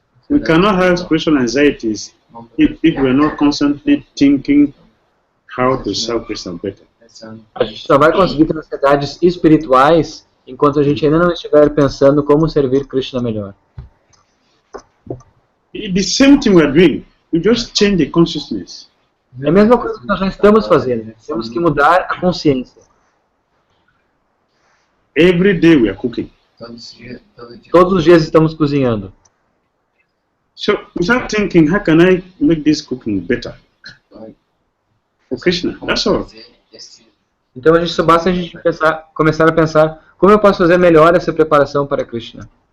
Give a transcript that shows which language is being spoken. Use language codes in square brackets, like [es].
[en] We cannot have spiritual anxieties if we are not constantly thinking how to serve Krishna better. [pt] A gente só vai conseguir ter ansiedades espirituais enquanto a gente ainda não estiver pensando como servir Krishna melhor. [en] The same thing we are doing. We just change the consciousness. [pt] É a mesma coisa que nós já estamos fazendo. Temos que mudar a consciência. [en] Every day we are cooking. [pt] Todos os dias estamos cozinhando. [en] So we start thinking, how can I make this cooking better for Krishna? That's all. [pt] Então só basta a gente começar a pensar como eu posso fazer melhor essa preparação para Krishna.